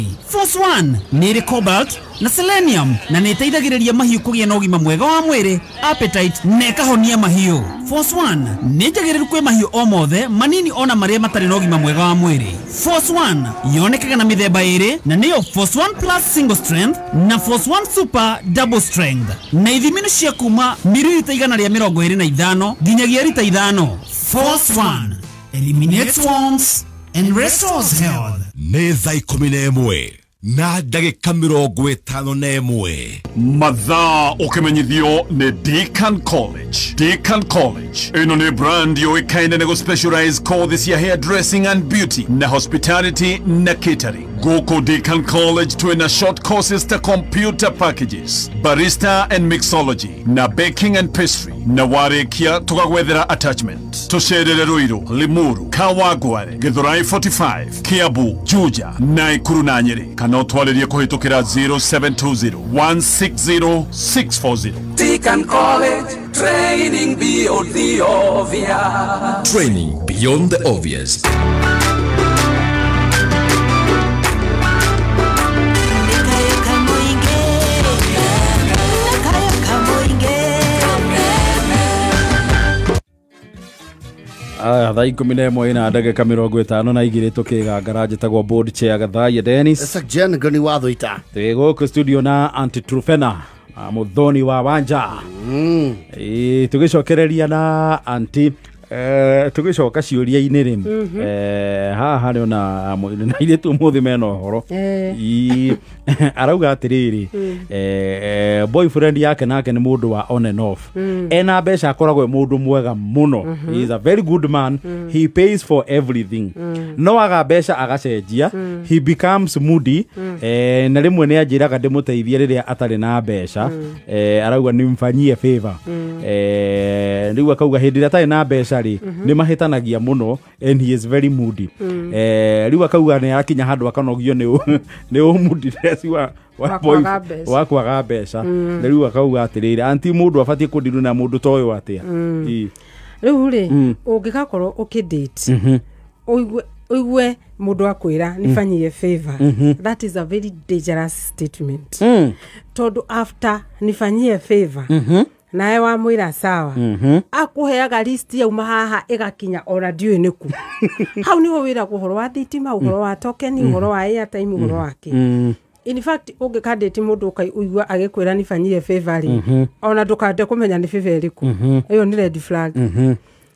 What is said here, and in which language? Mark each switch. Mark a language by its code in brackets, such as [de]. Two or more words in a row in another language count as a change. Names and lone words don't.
[ki] Force One nĩ ĩrĩ cobalt na selenium na nĩ ĩteithagĩrĩria mahiũ kũgĩa na ũgima mwega wa mwĩrĩ, appetite na ĩkahonia mahiũ. Force One nĩ njagĩrĩru kwĩ mahiũ o mothe manini ona marĩa matarĩ na ũgima mwega wa mwĩrĩ. Force One yonekaga na mĩthemba ĩrĩ na nĩyo Force One Plus Single Strength na Force One Super Double Strength, na ithimi nĩ cia kuma mililita 125 nginyagia lita 5. [en] Force One eliminates wounds and restores health. [ki] Nĩ thaa 11 na ndagĩka 51 mathaa ũkĩmenyithio nĩ Deacan College. Deacan College ĩno nĩ brand yoĩkaine nĩ gũ-specialize courses ya [en] hairdressing and beauty [ki] na hospitality na catering. Gũkũ Deacan College twĩna [en] short courses [ki] ta [en] computer packages, barista and mixology [ki] na [en] baking and pastry, [ki] na warĩkia tũgagwethera attachment. Tũcerere Ruiru, Limuru, Kawangware, Githurai 45, Kiambu, Juja, Naikuru na Nyeri. Kana ũtwarĩrie kũhĩtũkĩra 0720-160-640. [en] Deacan College, training beyond the obvious. Training beyond the obvious. [ki] Thaa 11 na ndagĩka 52 tũkĩgangara njĩtagwo board chair Gathai Dennis. Sakjen ngoni watho ita. Twĩgũkũ studio na Aunty Trufena mũthoni wa Wanja. Tũgĩcokereria na Aunty tũgĩcoka ciũria-inĩ rĩmũ haha nĩ ona na irĩtu mũthĩ mena ũhoro arauga atĩrĩrĩ boyfriend yake nake nĩ mũndũ wa [en] on and off, [ki] ena mbeca akoragwo mũndũ mwega mũno, [en] he is a very good man, he pays for everything, [ki] no aga mbeca agacenjia, [en] he becomes moody, [ki] na rĩmwe nĩ anjĩraga ndĩmũteithie rĩrĩa atarĩ na mbeca, arauga nimfanyie favor, rĩu akauga hĩndĩ ĩrĩa atarĩ na mbeca nĩ mahĩtanagia mũno [en] and he is very moody. [ki] Rĩu akauga nĩ arakinya handũ akanogio nĩ moodiness wa kwaga mbeca. Rĩu akauga atĩrĩrĩ anti mũndũ abatiĩ kũndiru na mũndũ ta ũyũ atĩa. Rĩu rĩ ũngĩgakorwo ũkĩdate ũigue mũndũ akwĩra nifanyie favor, [en] that is a very dangerous statement. [ki] Tondũ after nifanyie favor nae wa mwira sawa akuheaga list ya umahaha igakinya ora ndiwe niku hau niho wira kuhoro wa thitima, uhoro wa token, uhoro wa airtime, uhoro wake. [en] In fact [ki] ungikandeti mundu ukaigua agikwira nifanyie favor ona ndukande kumenya ni favor iriku iyo ni [en] red flag.